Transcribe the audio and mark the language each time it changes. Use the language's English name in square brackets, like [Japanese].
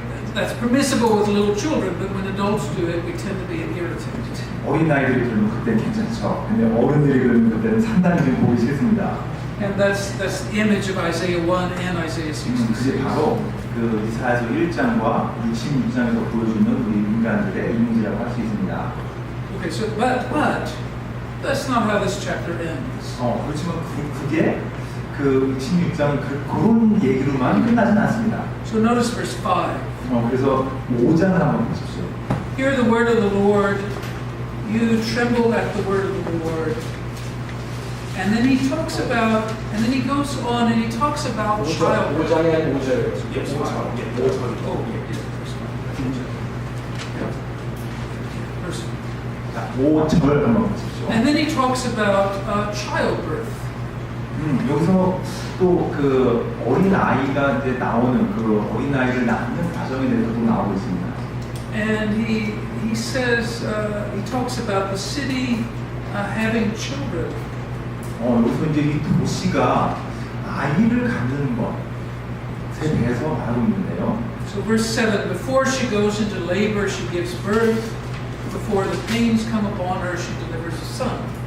[English] That's permissible with little children, but when adults do it, we tend to be irritated. [Korean] 어린 아이들이 그러면 그때 괜찮죠. 근데 어른들이 그러면 그때는 상당히 좀 보기 싫습니다. [English] And that's the image of Isaiah 1 and Isaiah 66. [Korean] 그게 바로 그 이사야서 1장과 66장에서 보여주는 우리 인간들의 이미지라고 할 수 있습니다. [English] Okay, so but that's not how this chapter ends. [Korean] 그렇지만 그게 그 그 16장이 그런 얘기로만 끝나진 않습니다. [English] So notice verse 5. [Korean] 그래서 5장을 한번 보십시오. [English] Hear the word of the Lord, you tremble at the word of the Lord. And then he talks about, and then he goes on and he talks about childbirth. [Korean] 5장의 5절. 예, 5절. 예, 5절. Oh, 예. [English] Verse [Korean] 자, 5절 한번 보십시오. [English] And then he talks about childbirth. [Korean] 여기서 또 그 어린 아이가 이제 나오는 그 어린 아이를 낳는 과정에 대해서도 나오고 있습니다. [English] And he says, he talks about the city having children. [Korean] 여기서 이제 이 도시가 아이를 갖는 것에 대해서 말하고 있는데요. [English] So verse 7, before she goes into labor, she gives birth. Before the pains come upon her, she delivers a son.